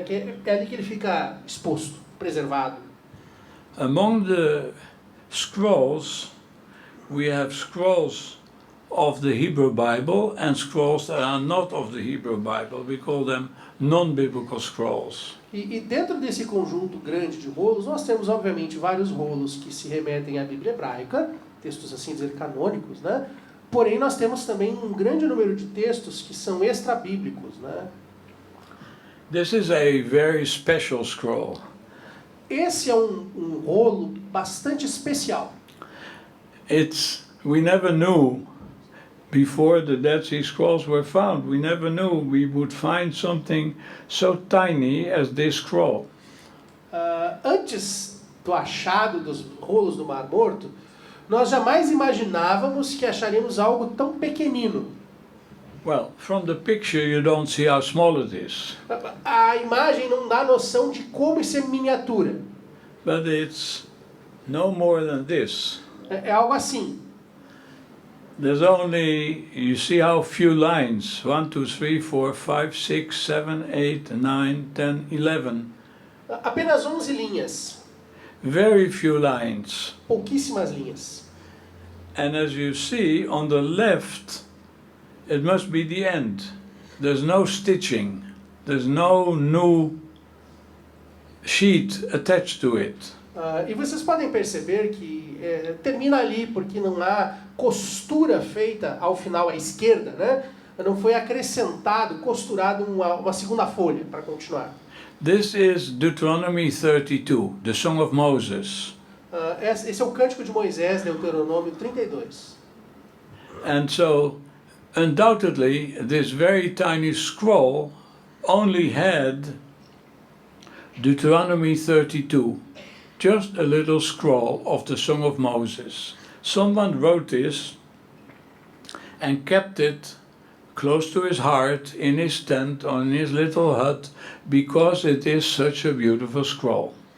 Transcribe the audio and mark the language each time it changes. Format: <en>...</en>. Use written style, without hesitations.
<pt>Que é ali que ele fica exposto, preservado.</pt> <en>Among the scrolls, we have scrolls of the Hebrew Bible and scrolls that are not of the Hebrew Bible. We call them non-biblical scrolls.</en> <pt>E dentro desse conjunto grande de rolos, nós temos, obviamente, vários rolos que se remetem à Bíblia hebraica, textos, assim dizer, canônicos, né? Porém, nós temos também um grande número de textos que são extra-bíblicos, né?</pt> <en>This is a very special scroll.</en> <pt>Esse é um rolo bastante especial.</pt> <en>We never knew, before the Dead Sea Scrolls were found, we never knew we would find something so tiny as this scroll.</en> <pt>Antes do achado dos rolos do Mar Morto, nós jamais imaginávamos que acharíamos algo tão pequenino.</pt> <en>Well, from the picture you don't see how small it is.</en> <pt>A imagem não dá noção de como isso é miniatura.</pt> <en>But it's no more than this.</en> <pt>É algo assim.</pt> <en>There's only, you see how few lines, 1, 2, 3, 4, 5, 6, 7, 8, 9, 10, 11.</en> <pt>Apenas 11 linhas.</pt> <en>Very few lines.</en> <pt>Pouquíssimas linhas.</pt> <en>And as you see on the left, it must be the end. There's no stitching. There's no new sheet attached to it.</en> <pt>E vocês podem perceber que termina ali porque não há costura feita ao final à esquerda, né? Não foi acrescentado, costurado uma segunda folha para continuar.</pt> <en>This is Deuteronomy 32, the Song of Moses.</en> <pt>Esse é o Cântico de Moisés, Deuteronômio 32.</pt> <en>And so, undoubtedly, this very tiny scroll only had Deuteronomy 32, just a little scroll of the Song of Moses. Someone wrote this and kept it close to his heart, in his tent, or in his little hut, because it is such a beautiful scroll.</en>